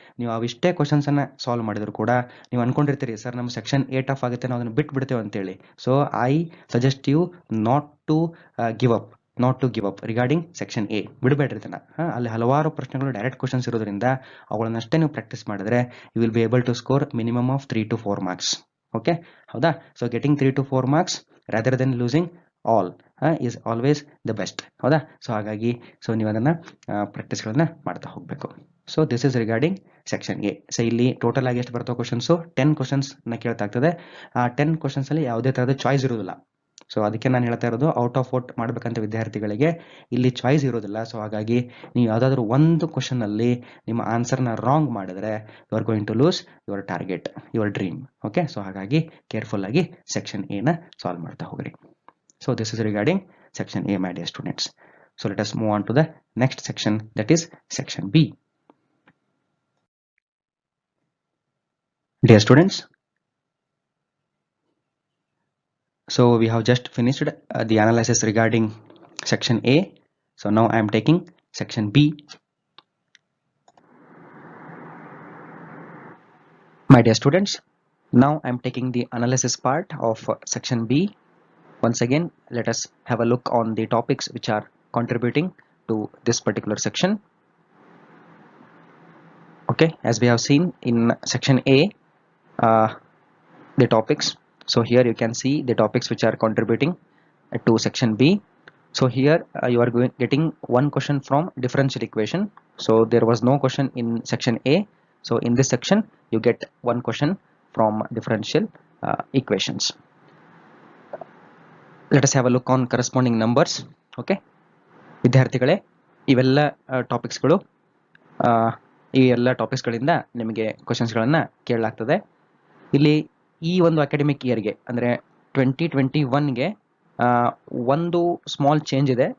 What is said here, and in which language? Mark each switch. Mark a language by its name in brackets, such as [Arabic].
[Kannada] ನೀವು ಅವಿಷ್ಟೇ ಕ್ವಶನ್ಸನ್ನು ಸಾಲ್ವ್ ಮಾಡಿದ್ರು ಕೂಡ ನೀವು ಅನ್ಕೊಂಡಿರ್ತೀರಿ ಸರ್ ನಮ್ಮ ಸೆಕ್ಷನ್ 8 ಆಫ್ ಆಗುತ್ತೆ, ನಾವು ಅದನ್ನು ಬಿಟ್ಬಿಡ್ತೇವೆ ಅಂತೇಳಿ. [English] So I suggest you not to give up regarding section A. [Kannada] ಬಿಡಬೇಡ್ರಿ ಇದನ್ನು. ಅಲ್ಲಿ ಹಲವಾರು ಪ್ರಶ್ನೆಗಳು ಡೈರೆಕ್ಟ್ ಕ್ವಶನ್ಸ್ ಇರೋದ್ರಿಂದ ಅವುಗಳನ್ನಷ್ಟೇ ನೀವು ಪ್ರಾಕ್ಟೀಸ್ ಮಾಡಿದ್ರೆ [English] You will be able to score minimum of 3 to 4 marks. Okay, ಹೌದಾ, so getting 3 to 4 marks rather than losing all is always the best. [Kannada] ಹೌದಾ, so ಹಾಗಾಗಿ ಸೊ ನೀವು ಅದನ್ನು ಪ್ರಾಕ್ಟೀಸ್ಗಳನ್ನು ಮಾಡ್ತಾ ಹೋಗಬೇಕು. [English] So this is regarding section A. [Kannada] So ಇಲ್ಲಿ total ಆಗಿ ಎಷ್ಟು ಬರ್ತವೆ ಕ್ವಶನ್ಸು? 10 ಕ್ವಶನ್ಸ್ನ ಕೇಳ್ತಾ ಆಗ್ತದೆ. ಆ 10 ಕ್ವಶನ್ಸಲ್ಲಿ ಯಾವುದೇ ಥರದ ಚಾಯ್ಸ್ ಇರೋದಿಲ್ಲ. ಸೊ ಅದಕ್ಕೆ ನಾನು ಹೇಳ್ತಾ ಇರೋದು ಔಟ್ ಆಫ್ ಔಟ್ ಮಾಡಬೇಕಂತ ವಿದ್ಯಾರ್ಥಿಗಳಿಗೆ ಇಲ್ಲಿ ಚಾಯ್ಸ್ ಇರೋದಿಲ್ಲ. ಸೊ ಹಾಗಾಗಿ ನೀವು ಯಾವುದಾದ್ರೂ ಒಂದು ಕ್ವಶನಲ್ಲಿ ನಿಮ್ಮ ಆನ್ಸರ್ನ ರಾಂಗ್ ಮಾಡಿದ್ರೆ [English] You are going to lose your target, your dream. [Kannada] Okay, so ಹಾಗಾಗಿ ಕೇರ್ಫುಲ್ ಆಗಿ ಸೆಕ್ಷನ್ ಎನ ಸಾಲ್ವ್ ಮಾಡ್ತಾ ಹೋಗ್ರಿ. [English] So this is regarding section A, my dear students. So let us move on to the next section, that is section B. Dear students, so we have just finished the analysis regarding section A. So now I am taking section B. My dear students, now I am taking the analysis part of section B. Once again, let us have a look on the topics which are contributing to this particular section. Okay, as we have seen in section A, the topics. So here you can see the topics which are contributing to section B. So here you are getting one question from differential equation. So there was no question in section A. So in this section you get one question from differential equations. Let us have a look on corresponding numbers. [Kannada] Okay, ವಿದ್ಯಾರ್ಥಿಗಳೇ, ಇವೆಲ್ಲ ಟಾಪಿಕ್ಸ್ಗಳು ಈ ಎಲ್ಲ ಟಾಪಿಕ್ಸ್ಗಳಿಂದ ನಿಮಗೆ ಕ್ವಶನ್ಸ್ಗಳನ್ನು ಕೇಳಲಾಗ್ತದೆ. ಇಲ್ಲಿ ಈ ಒಂದು academic ಇಯರ್ಗೆ ಅಂದರೆ 2021ಗೆ ಒಂದು ಸ್ಮಾಲ್ ಚೇಂಜ್ ಇದೆ.